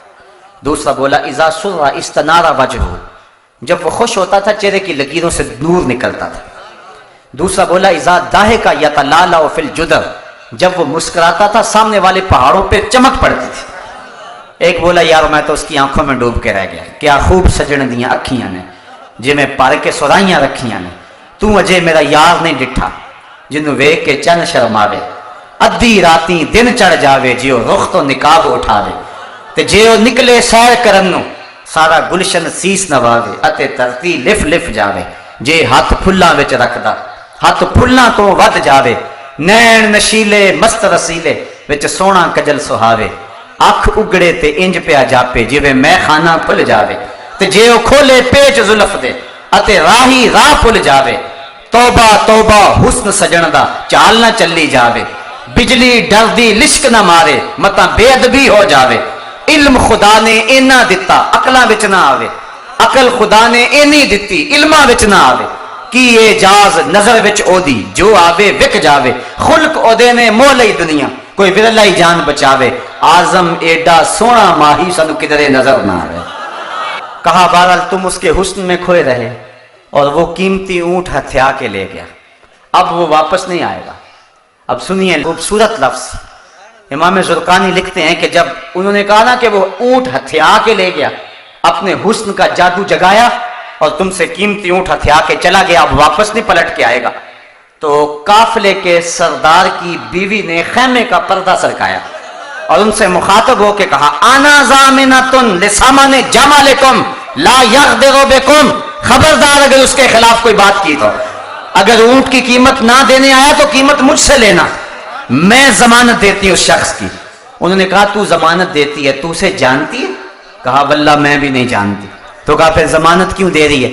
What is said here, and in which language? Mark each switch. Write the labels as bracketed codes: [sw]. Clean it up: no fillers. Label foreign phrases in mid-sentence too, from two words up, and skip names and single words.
[ur] دوسرا بولا [ar] اذا سر استنار وجہہ، [ur] جب وہ خوش ہوتا تھا چہرے کی لکیروں سے نور نکلتا تھا۔ [ar] دوسرا بولا اذا ضاحک یتلالأ فی الجدر، [ur] جب وہ مسکراتا تھا سامنے والے پہاڑوں پہ چمک پڑتی تھی۔ ایک بولا یار میں تو اس کی آنکھوں میں ڈوب کے رہ گیا، کیا خوب [pa] سجن دیاں اکھیاں نے جے میں پر کے سرائیاں رکھیاں نے، تو اجے میرا یار نہیں ڈٹھا جنوں ویکھ کے چن شرماوے، ادھی راتی دن چڑھ جاوے جیو رخ تو نقاب اٹھاوے، تے جیو نکلے سیر کرن نو سارا گلشن سیس نواوے، اتے ترتی لف لف جاوے، جے ہاتھ پھلاں وچ رکھدا ہاتھ پھلاں تو ود جاوے، نین نشیلے مست رسیلے وچ سونا کجل سہاوے، اکھ اگڑے تے انج پیا جاپے جویں میں خانہ پھل جاوے، تے جے او کھولے پیچ زلف دے اتے راہی راہ پھل جاوے، توبہ توبہ حسن سجن دا چال نہ چلی جاوے، بجلی ڈر دی لشک نہ مارے متا بے ادبی ہو جاوے، علم خدا نے اینا دتا عقلاں وچ نہ آوے، عقل خدا نے اینی دتی علماں وچ نہ آوے، کی اعجاز نظر وچ او دی جو آوے وک جاوے، خلق او دے نے مول ہی دنیا کوئی ورلا ہی جان بچاوے، آزم ایڈا سونا ماہی سنو کدرے نظر نہ آوے۔ [ur] کہا بہرحال تم اس کے حسن میں کھوئے رہے اور وہ قیمتی اونٹ ہتھیا کے لے گیا، اب وہ واپس نہیں آئے گا، اب سنیے خوبصورت لفظ، امام زرقانی لکھتے ہیں کہ جب انہوں نے کہا نا کہ وہ اونٹ ہتھیا کے لے گیا، اپنے حسن کا جادو جگایا اور تم سے قیمتی اونٹ ہتھیا کے چلا گیا، اب واپس نہیں پلٹ کے آئے گا، تو قافلے کے سردار کی بیوی نے خیمے کا پردہ سرکایا اور ان سے مخاطب ہو کے کہا [ar] انا ضامنۃ لسامان جمالکم لا یغدر بکم، [ur] خبردار اگر اس کے خلاف کوئی بات کی تو اگر اونٹ کی قیمت نہ دینے آیا تو قیمت مجھ سے لینا، میں ضمانت دیتی ہوں اس شخص کی۔ انہوں نے کہا تو ضمانت دیتی ہے، تو اسے جانتی ہے؟ کہا واللہ میں بھی نہیں جانتی۔ تو کہا پھر ضمانت کیوں دے رہی ہے؟